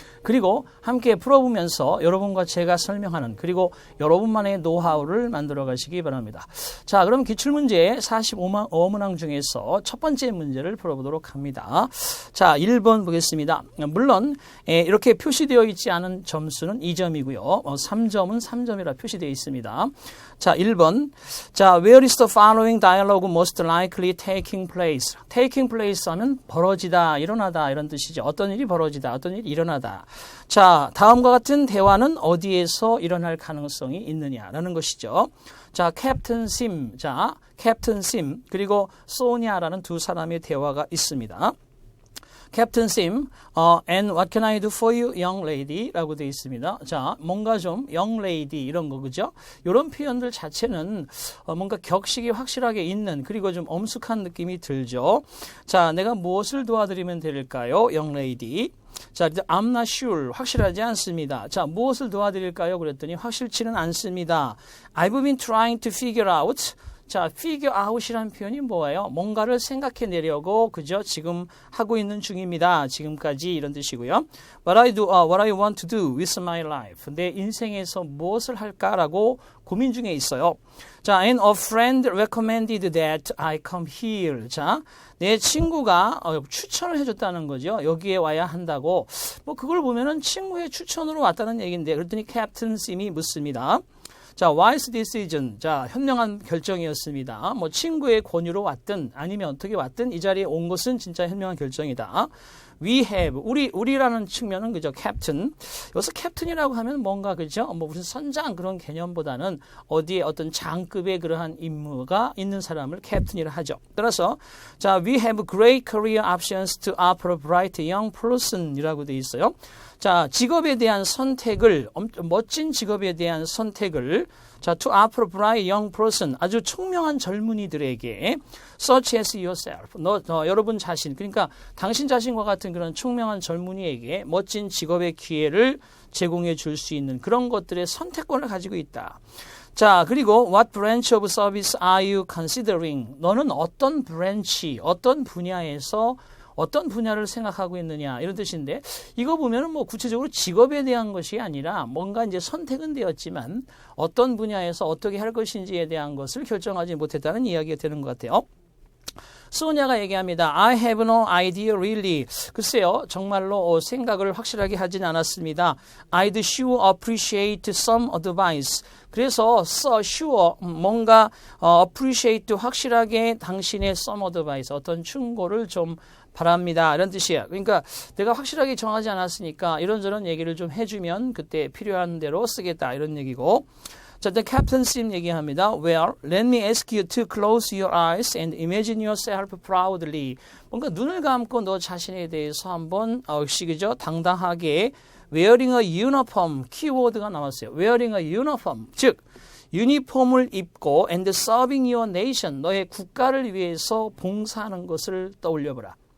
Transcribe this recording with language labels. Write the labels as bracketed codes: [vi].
[ko] 그리고 함께 풀어보면서 여러분과 제가 설명하는 그리고 여러분만의 노하우를 만들어 가시기 바랍니다. 자, 그럼 기출문제 45문항 중에서 첫 번째 문제를 풀어보도록 합니다. 자, 1번 보겠습니다. 물론 이렇게 표시되어 있지 않은 점수는 2점이고요. 3점은 3점이라 표시되어 있습니다. 자, 1번. [en] 자, where is the following dialogue most likely taking place? [ko] taking place 하면 벌어지다, 일어나다 이런 뜻이죠. 어떤 일이 벌어지다, 어떤 일이 일어나다. 자, 다음과 같은 대화는 어디에서 일어날 가능성이 있느냐라는 것이죠. 자, 캡틴 심. 자, 캡틴 심 그리고 소니아라는 두 사람의 대화가 있습니다. [en] 캡틴 심, and what can I do for you, young lady? [ko] 라고 되어 있습니다. 자, 뭔가 좀, [en] young lady, [ko] 이런 거, 그죠? 이런 표현들 자체는 뭔가 격식이 확실하게 있는, 그리고 좀 엄숙한 느낌이 들죠. 자, 내가 무엇을 도와드리면 될까요, [en] young lady? [ko] 자, [en] I'm not sure. [ko] 확실하지 않습니다. 자, 무엇을 도와드릴까요? 그랬더니 확실치는 않습니다. [en] I've been trying to figure out. [ko] 자, figure out이라는 표현이 뭐예요? 뭔가를 생각해내려고 그죠? 지금 하고 있는 중입니다. 지금까지 이런 뜻이고요. [en] What I want to do with my life. [ko] 내 인생에서 무엇을 할까라고 고민 중에 있어요. [en] 자, and a friend recommended that I come here. [ko] 자, 내 친구가 추천을 해줬다는 거죠. 여기에 와야 한다고. 그걸 보면은 친구의 추천으로 왔다는 얘기인데, 그랬더니 캡틴 심이 묻습니다. [en] 자, wise decision. [ko] 자, 현명한 결정이었습니다. 친구의 권유로 왔든 아니면 어떻게 왔든 이 자리에 온 것은 진짜 현명한 결정이다. [en] We have. [ko] 우리라는 측면은 그죠? 캡틴. 여기서 캡틴이라고 하면 뭔가 그죠? 무슨 선장 그런 개념보다는 어디에 어떤 장급의 그러한 임무가 있는 사람을 캡틴이라 하죠. 따라서 자, [en] we have great career options to offer a bright young person이라고 [ko] 돼 있어요. 자, 직업에 대한 선택을, 멋진 직업에 대한 선택을, 자, [en] to offer a bright young person, [ko] 아주 총명한 젊은이들에게, [en] such as yourself, [ko] 여러분 자신, 그러니까 당신 자신과 같은 그런 총명한 젊은이에게 멋진 직업의 기회를 제공해 줄 수 있는 그런 것들의 선택권을 가지고 있다. [en] 자, 그리고 what branch of service are you considering? [ko] 너는 어떤 브랜치, 어떤 분야에서 어떤 분야를 생각하고 있느냐 이런 뜻인데 이거 보면은 구체적으로 직업에 대한 것이 아니라 뭔가 이제 선택은 되었지만 어떤 분야에서 어떻게 할 것인지에 대한 것을 결정하지 못했다는 이야기가 되는 것 같아요. 소니아가 얘기합니다. [en] I have no idea really. [ko] 글쎄요. 정말로 생각을 확실하게 하진 않았습니다. [en] I'd sure appreciate some advice. [ko] 그래서 sure 뭔가 appreciate 확실하게 당신의 [en] some advice [ko] 어떤 충고를 좀 바랍니다. 이런 뜻이에요. 그러니까 내가 확실하게 정하지 않았으니까 이런저런 얘기를 좀 해주면 그때 필요한 대로 쓰겠다 이런 얘기고 자, [en] the captain sim [ko] 얘기합니다. [en] Well, let me ask you to close your eyes and imagine yourself proudly. [ko] 뭔가 눈을 감고 너 자신에 대해서 한번 역시 그죠? 당당하게 [en] wearing a uniform [ko] 키워드가 나왔어요. [en] wearing a uniform [ko] 즉 유니폼을 입고 [en] and serving your nation [ko] 너의 국가를 위해서 봉사하는 것을 떠올려보라.